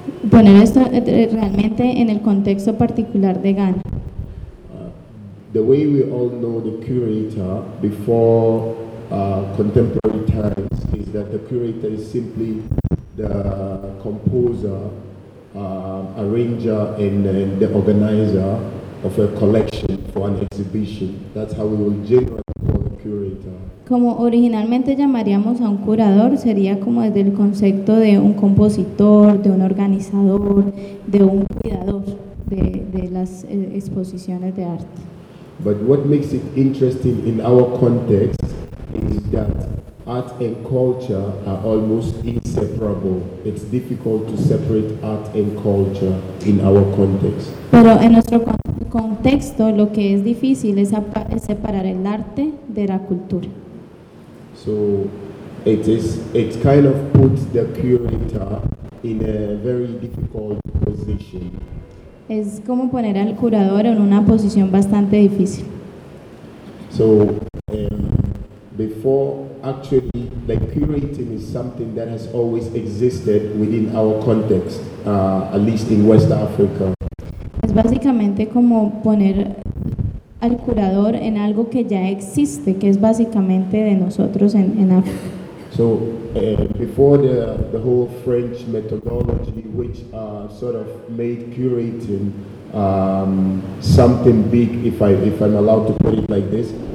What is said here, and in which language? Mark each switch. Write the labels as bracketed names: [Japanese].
[Spanish] Poner esto realmente en el contexto particular de Ghana. [English] The way we all know the curator before contemporary times is that the curator is simply the composer, arranger, and the organizer of a collection for an exhibition. That's how we will generally call a curator. [Spanish] Como originalmente llamaríamos a un curador, sería como desde el concepto de un compositor, de un organizador, de un cuidador de las exposiciones de arte. [English] But what makes it interesting in our context is that art and culture are almost inseparable. It's difficult to separate art and culture in our context. [Spanish] Pero en nuestro contexto, lo que es difícil es separar el arte de la cultura. [English] So it kind of puts the curator in a very difficult position. [Spanish] Es como poner al curador en una posición bastante difícil. [English] So before, actually, like curating is something that has always existed within our context, at least in West Africa. [Spanish] Es básicamente como poner al curador en algo que ya existe, que es básicamente de nosotros en África. [English] So before the whole French methodology, which sort of made curating something big, if I'm allowed to put it like this.